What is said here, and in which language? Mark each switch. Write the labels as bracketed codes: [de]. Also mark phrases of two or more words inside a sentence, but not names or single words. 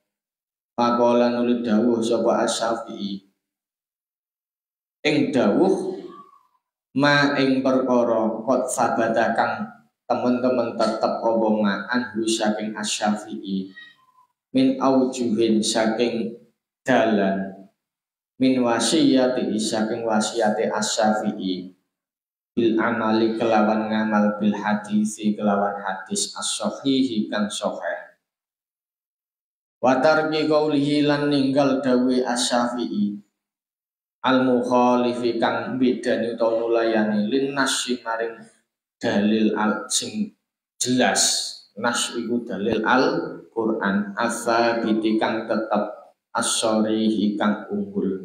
[jv] Pakola nuli dawuh sapa Asy-Syafi'i ing dawuh ma ing perkara kot sabata kang temen-temen tetep apa ma anhu saking Asy-Syafi'i [ar] min aujuhin [jv] saking dalan [ar] min wasiyati [jv] saking wasiyate Asy-Syafi'i [ar] bil amali [jv] kelawan ngamal [ar] bil hadisi [jv] kelawan hadis [ar] as-sahihi [jv] kang sahih [ar] wa tarki qaulihi [jv] lan ninggal dawe Asy-Syafi'i [ar] al mukhalifi [jv] kang bedani utawa nulayani [ar] lin nasy [jv] maring dalil al sing jelas. Nas iku dalil al Quran [ar] asabiti [jv] kang tetep [ar] as-sharihi [jv] kang unggul.